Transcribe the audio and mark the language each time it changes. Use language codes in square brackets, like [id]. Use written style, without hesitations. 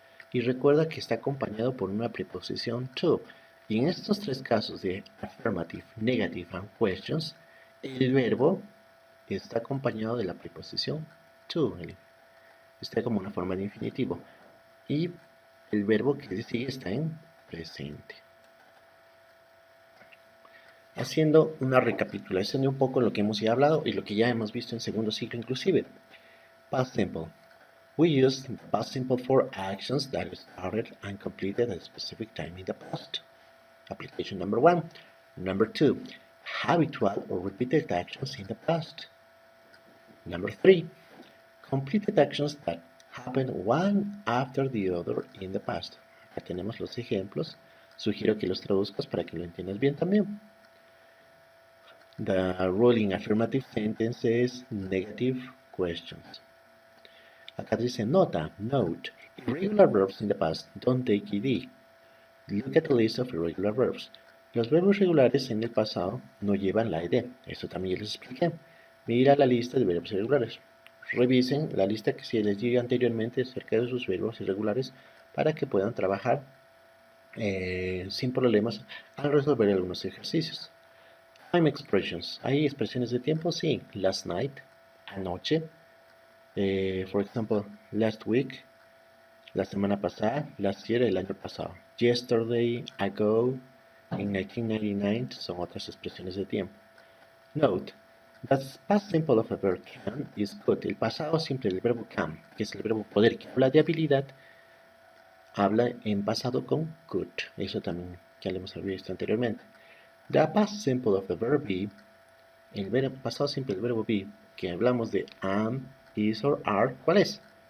[es] Y recuerda que está acompañado por una preposición to. Y en estos tres casos de [en] affirmative, negative and questions, [es] el verbo está acompañado de la preposición to. Está como una forma de infinitivo. Y el verbo que sigue está en presente. Haciendo una recapitulación de un poco lo que hemos ya hablado y lo que ya hemos visto en segundo ciclo inclusive. [en] Past simple. We use the past simple for actions that started and completed at a specific time in the past. Application number 1. Number 2. Habitual or repeated actions in the past. Number 3. Completed actions that happened one after the other in the past. [es] Acá tenemos los ejemplos. Sugiero que los traduzcas para que lo entiendas bien también. [en] The rule in affirmative sentence is negative questions. [es] Acá dice nota, [en] note. Irregular verbs in the past don't take ed. Look at the list of irregular verbs. [es] Los verbos regulares en el pasado no llevan la ed. Esto también les expliqué. Mira la lista de verbos irregulares. Revisen la lista que se les dio anteriormente acerca de sus verbos irregulares para que puedan trabajar sin problemas al resolver algunos ejercicios. [en] Time expressions. [es] ¿Hay expresiones de tiempo? [en] Sí. Last night, anoche. For example, last week, [es] la semana pasada. [en] Last year, [es] el año pasado. Yesterday, ago, in 1999 son otras expresiones de tiempo. [en] Note, the past simple of a verb can is could. [es] El pasado simple del verbo can, que es el verbo poder, que habla de habilidad, habla en pasado con could. Eso también ya lo hemos visto anteriormente. [en] The past simple of the verb be, [es] el verbo pasado simple del verbo be, que hablamos de am, is or are, ¿cuál es?